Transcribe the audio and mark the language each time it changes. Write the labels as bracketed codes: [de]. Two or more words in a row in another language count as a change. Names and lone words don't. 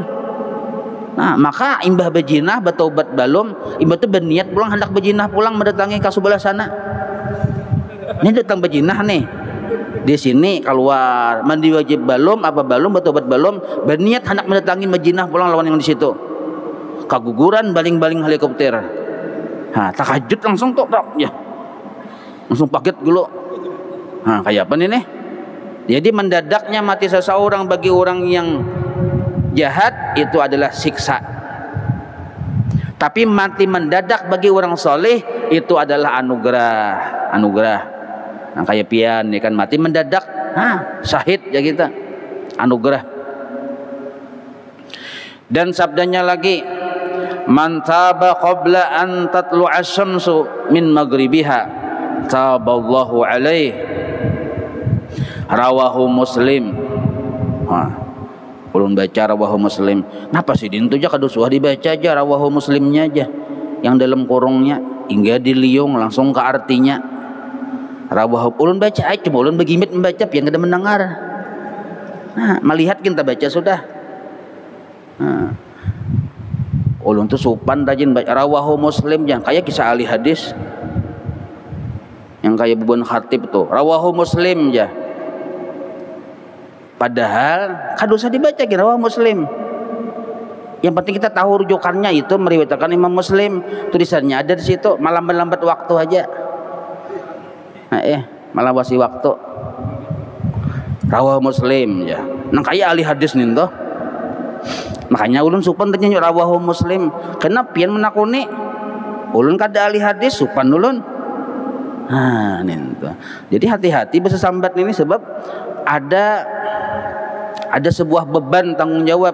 [bjn] Nah, maka imbah bejinah bertaubat balum, imbah itu berniat pulang, hendak bejinah pulang mendatangi ke sebelah sana. Ini datang bejinah nih, di sini keluar mandi wajib balum, apa balum bertaubat balum, berniat hendak mendatangi bejinah pulang lawan yang di situ. Kaguguran baling-baling helikopter. Nah, takajut langsung tok ya. Langsung paket dulu. Nah, kayak apa nih? Jadi mendadaknya mati seseorang bagi orang yang jahat itu adalah siksa. Tapi mati mendadak bagi orang soleh itu adalah anugerah. Nah, kayak pian ya kan, mati mendadak, syahid ya kita, anugerah. Dan sabdanya lagi, [ar] من تاب قبل أن تطلع الشمس من مغربها تاب الله عليه، رواه مسلم. [bjn] Ulun baca [ar] رواه مسلم. [bjn] Napa sih dintu aja kados suah dibaca aja [ar] رواه مسلمنيا [bjn] aja, yang dalam kurungnya hingga diliung langsung ke artinya. Rawahu ulun baca aja, coba ulun begimit membaca yang kada mendengar. Nah, melihat kita baca sudah. Ulun tuh supan rajin baca [ar] رواه مسلم, [bjn] jangan kayak kisah ahli hadis yang kayak bubun khatib tuh [ar] رواه مسلم [bjn] ya. Padahal kan usah dibaca [ar] رواه مسلم. [bjn] Yang penting kita tahu rujukannya, itu meriwayatkan Imam Muslim, tulisannya ada di situ, malah melambat waktu aja. Nah, malah wasi waktu. [ar] رواه مسلم ya. [bjn] Nang kayak ahli hadis nih toh. Makanya ulun supan tanya [ar] رواه مسلم. [bjn] Kenapa pian menakuni? Ulun kada ahli hadis, supan ulun. Nih toh. Jadi hati-hati bahasa sambat ini, sebab ada sebuah beban tanggung jawab.